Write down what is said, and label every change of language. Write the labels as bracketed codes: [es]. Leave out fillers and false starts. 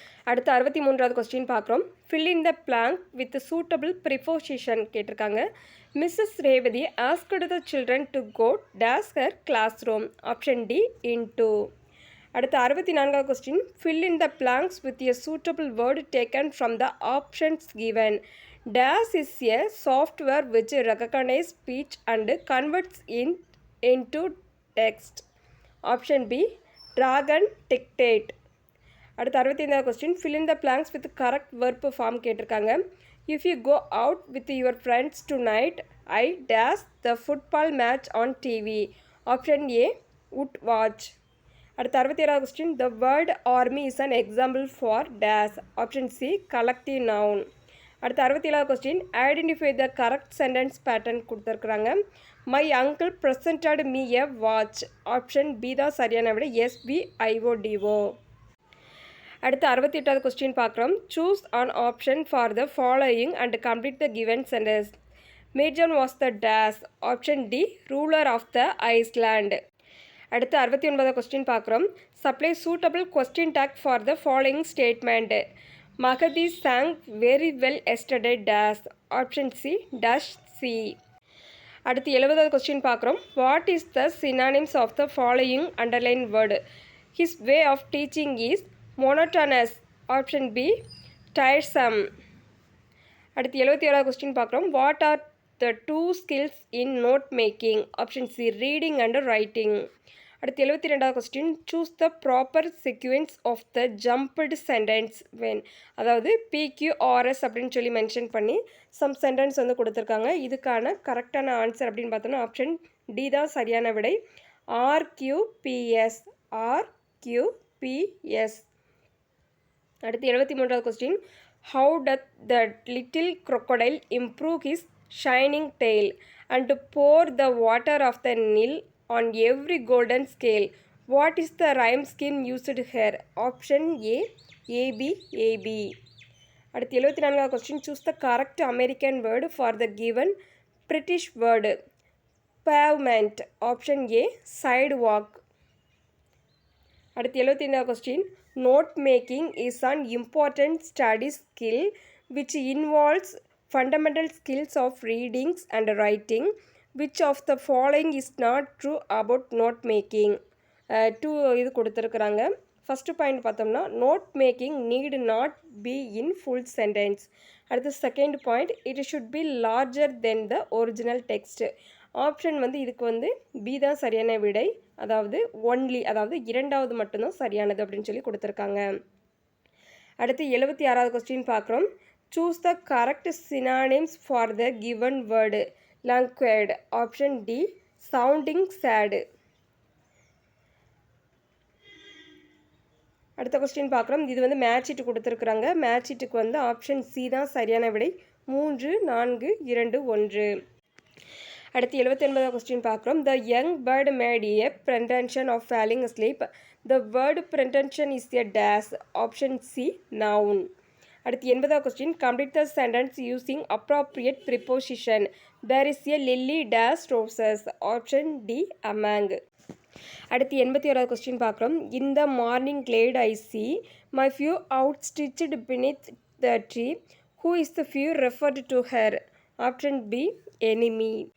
[ta] அடுத்து 63வது கொஸ்டின் பார்க்குறோம். [en] fill in the blank with suitable preposition [ta] கேட்டிருக்காங்க. [en] Mrs Revathi asked the children to go dash her classroom. Option D into. [ta] அடுத்து 64வது question, [en] Fill in the blanks with a suitable word taken from the options given. Dash is a software which recognizes speech and converts it into text. Option B, Dragon Dictate. [ta] அடுத்து 65வது question, [en] fill in the blanks with correct verb form [ta] கேட்டிருக்காங்க. [en] If you go out with your friends tonight, I dash the football match on TV. Option A, would watch. [ta] அடுத்து 67வது question, [en] the word army is an example for dash. Option C, collective noun. [ta] அடுத்து 67வது question, [en] identify the correct sentence pattern [ta] கொடுத்துருக்குறாங்க. [en] My uncle presented me a watch. Option B [ta] தான் சரியான விட. SBIODO. அடுத்து 68வது question பார்க்குறோம். [en] Choose an option for the following and complete the given sentence. Major was the dash. Option D ruler of the island. [ta] அடுத்து 69வது question பார்க்குறோம். [en] Supply suitable question tag for the following statement. Mahadi sang very well yesterday dash. Option C dash C. [ta] அடுத்து 70வது question பார்க்குறோம். [en] What is the synonyms of the following underline word. His way of teaching is monotonous. Option B tiresome. [ta] அடுத்து 77வது question பார்க்குறோம். [en] What are the two skills in note making. Option C reading and writing. [ta] அடுத்து 72வது question, [en] Choose the proper sequence of the jumbled sentence when. [ta] அதாவது PQRS அப்படின்னு சொல்லி mention பண்ணி some sentence வந்து கொடுத்துருக்காங்க. இதுக்கான கரெக்டான ஆன்சர் அப்படின்னு பார்த்தோன்னா ஆப்ஷன் டி தான் சரியான விடை. [en] RQPS. RQPS. [ta] அடுத்து 73வது question, [en] How doth the little crocodile improve his shining tail and pour the water of the Nile on every golden scale. What is the rhyme scheme used here? Option A ABAB. [ta] அடுத்து 74வது question, [en] Choose the correct American word for the given British word. Pavement. Option A sidewalk. [ta] அடுத்து 75வது question, [en] Note making is an important study skill which involves fundamental skills of readings and writing. Which of the following is not true about note making? [ta] Two இது கொடுத்துருக்குறாங்க. [en] first point [ta] பார்த்தோம்னா [en] Note making need not be in full sentence. அடுத்து second point, it should be larger than the original text. [ta] Option வந்து இதுக்கு வந்து B தான் சரியான விடை. அதாவது ஒன்லி, அதாவது இரண்டாவது மட்டும்தான் சரியானது அப்படின்னு சொல்லி கொடுத்துருக்காங்க. அடுத்து 76வது கொஸ்டின் பார்க்குறோம். [en] Choose the correct synonyms for the given word. languid. Option D sounding sad. [ta] அடுத்த கொஸ்டின் பார்க்குறோம். இது வந்து மேட்ச் இட்டு கொடுத்துருக்குறாங்க. மேட்ச் இட்டுக்கு வந்து ஆப்ஷன் சி தான் சரியான விடை. 3 4 2 1. அடுத்து 79வது கொஸ்டின் பார்க்குறோம். [en] The young bird made a pretension of falling asleep. The word pretension is a dash. Option C noun. [ta] அடுத்து 80வது question, [en] Complete the sentence using appropriate preposition. There is a lily dash roses. Option D among. [ta] அடுத்து 81வது question பார்க்குறோம். [en] In the morning glade I see my foe outstretched beneath the tree. Who is the foe referred to here. Option B enemy.